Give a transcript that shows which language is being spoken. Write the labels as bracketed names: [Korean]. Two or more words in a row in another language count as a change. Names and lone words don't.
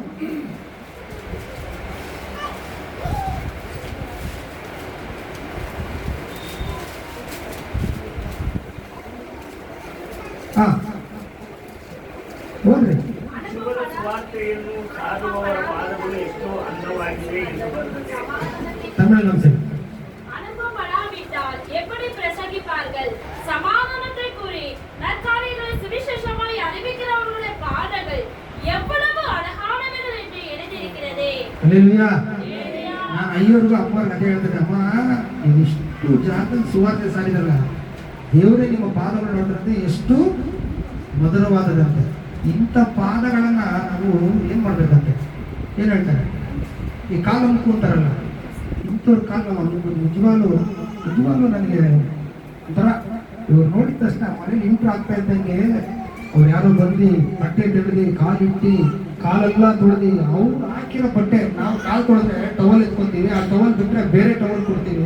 [Kannada] ಹಾ ಹೋದ್ರಿ. ಸುವಾರ್ತೆಯನ್ನು ಸಾರುವವರ ಪಾದಗಳು ಎಷ್ಟೋ ಅಂದವಾಗಿವೆ ಎಂದು ಬರೆದಿದೆ. [Tamil] தமிழ் நாம் சரி. அனுப்பப்படாவிட்டால் எப்படி பிரசங்கிப்பார்கள்? சமாதானத்தை கூறி நற்காரியங்களை சுவிசேஷமாய் அறிவிக்கிறவர்களுடைய பாதங்கள் எவ்வளவு அழகானவைகள் என்று எழுதியிருக்கிறதே. அல்லேலூயா. [Kannada] ನಾನು ಅಯ್ಯೋರ್ಗೂ ಅಪ್ಪ ಕಥೆ ಹೇಳ್ತಿದ್ದೆ, ಅಮ್ಮ ಇದಿಷ್ಟು ಜಾಗ ಸುವಾರ್ತೆ ಸಾರಿದಲ್ಲ, ದೇವರೇ ನಿಮ್ಮ ಪಾದಗಳು ನೋಡಿದ್ರೆ ಎಷ್ಟು ಮಧುರವಾದದಂತೆ. ಇಂಥ ಪಾದಗಳನ್ನು ನಾವು ಏನು ಮಾಡಬೇಕಂತೆ ಏನು ಹೇಳ್ತಾರೆ, ಈ ಕಾಲು ಅಂದ್ಕೊಂತಾರಲ್ಲ, ಇಂಥವ್ರ ಕಾಲು ನಾವು ನಿಜವಾಗ್ಲೂ ನನಗೆ ಒಂಥರ ಇವ್ರು ನೋಡಿದ ತಕ್ಷಣ ಮನೇಲಿ ಇಂಟ್ರ್ ಆಗ್ತಾ ಇದ್ದಂಗೆ ಅವ್ರು ಯಾರೋ ಬಂದು ಬಟ್ಟೆ ತೆಗೆದು ಕಾಲಿಟ್ಟು ಕಾಲೆಲ್ಲ ತೊಳೆದು ಅವ್ರು ಹಾಕಿರೋ ಬಟ್ಟೆ, ನಾವು ಕಾಲು ತೊಳೆದ್ರೆ ಟವಲ್ ಎತ್ಕೊತೀವಿ, ಆ ಟವಲ್ ಬಿಟ್ಟರೆ ಬೇರೆ ಟವಲ್ ಕೊಡ್ತೀವಿ.